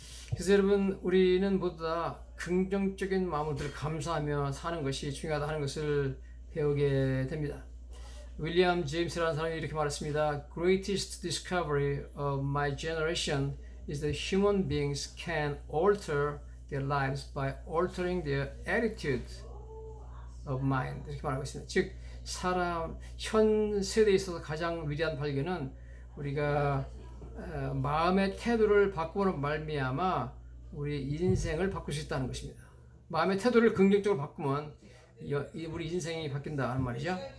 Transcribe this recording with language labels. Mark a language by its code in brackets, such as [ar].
[ko] 그래서 여러분, 우리는 모두 다 긍정적인 마음으로 감사하며 사는 것이 중요하다 하는 것을 배우게 됩니다. 윌리엄 제임스라는 사람이 이렇게 말했습니다. [en] Greatest discovery of my generation is that human beings can alter their lives by altering their attitude of mind. [ko] 이렇게 말하고 있습니다. 즉, 현 세대에 있어서 가장 위대한 발견은 우리가 마음의 태도를 바꾸는 말미암아 우리 인생을 바꿀 수 있다는 것입니다. 마음의 태도를 긍정적으로 바꾸면 우리 인생이 바뀐다는 말이죠.